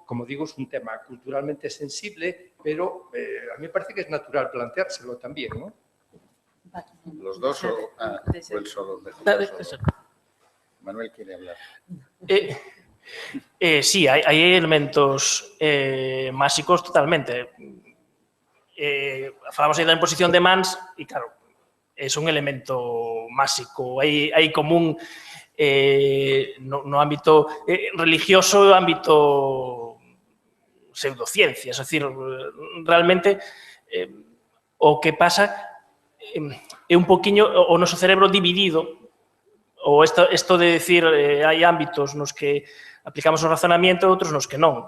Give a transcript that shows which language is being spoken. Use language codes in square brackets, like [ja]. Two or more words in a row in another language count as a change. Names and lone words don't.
[es] Como digo, es un tema culturalmente sensible, pero a mí me parece que es natural planteárselo también, ¿no? ¿Los dos o el solo? Manuel quiere hablar. Sí, hay elementos máxicos totalmente. [gl] Falamos aí da imposición de mans e, claro, é un elemento máxico. Hai común no ámbito religioso, ámbito pseudociencias. É dicir, realmente o que pasa é un poquinho o noso cerebro dividido, ou isto de decir hai ámbitos nos que aplicamos o razonamiento e outros nos que non.